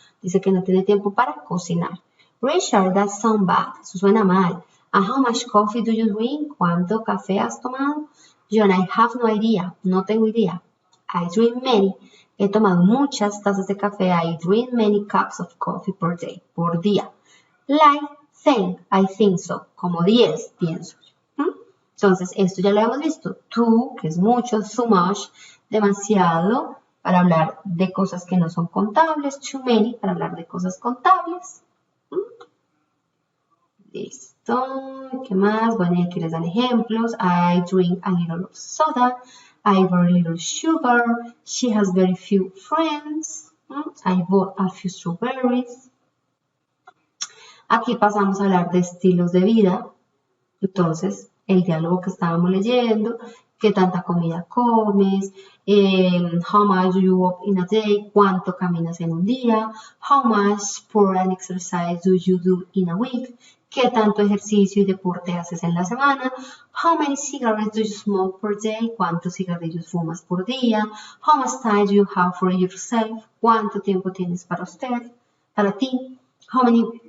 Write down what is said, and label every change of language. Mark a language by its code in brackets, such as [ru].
[es] Dice que no tiene tiempo para cocinar. [en] Richard, that sounds bad. [es] Eso suena mal. [en] And how much coffee do you drink? [es] ¿Cuánto café has tomado? [en] John, I have no idea. [es] No tengo idea. [en] I drink many. [es] He tomado muchas tazas de café. [en] I drink many cups of coffee per day. [es] Por día. [en] Like, think, I think so. [es] Como 10, pienso. Entonces, esto ya lo hemos visto. Too, que es mucho, too much, demasiado, para hablar de cosas que no son contables. Too many, para hablar de cosas contables. Listo. ¿Qué más? Bueno, y aquí les dan ejemplos. [en] I drink a little of soda. I very little sugar. She has very few friends. I bought a few strawberries. [es] Aquí pasamos a hablar de estilos de vida. Entonces, el diálogo que estábamos leyendo, qué tanta comida comes, [en] how much do you walk in a day, [es] cuánto caminas en un día, [en] how much sport and exercise do you do in a week, [es] qué tanto ejercicio y deporte haces en la semana, [en] how many cigarettes do you smoke per day, [es] cuántos cigarrillos fumas por día, [en] how much time do you have for yourself, [es] cuánto tiempo tienes para ti, [en] how many